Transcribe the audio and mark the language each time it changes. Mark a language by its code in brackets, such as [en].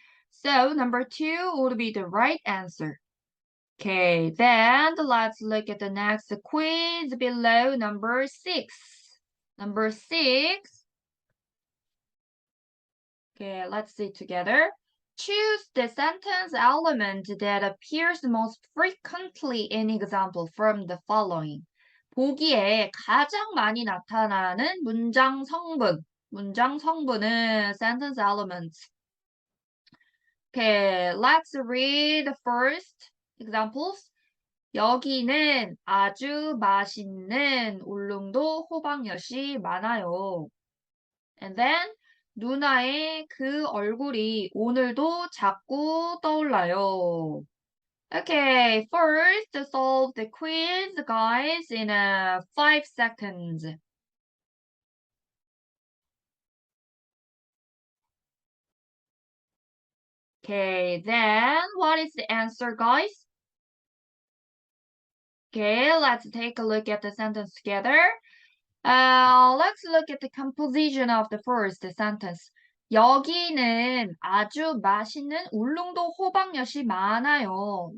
[en] So number 2 would be the right answer. Okay, then let's look at the next quiz below, number 6. Number 6. Okay, let's see together. Choose the sentence element that appears most frequently in example from the following. [ko] 보기에 가장 많이 나타나는 문장 성분. 문장 성분은 [en] sentence elements. Okay, let's read the first examples. [ko] 여기는 아주 맛있는 울릉도 호박엿이 많아요. [en] And then [ko] 누나의 그 얼굴이 오늘도 자꾸 떠올라요. [en] Okay, first solve the quiz, guys, in 5 seconds. Okay, then what is the answer, guys? Okay, let's take a look at the sentence together. Let's look at the composition of the first sentence. [ko] 여기는 아주 맛있는 울릉도 호박엿이 많아요.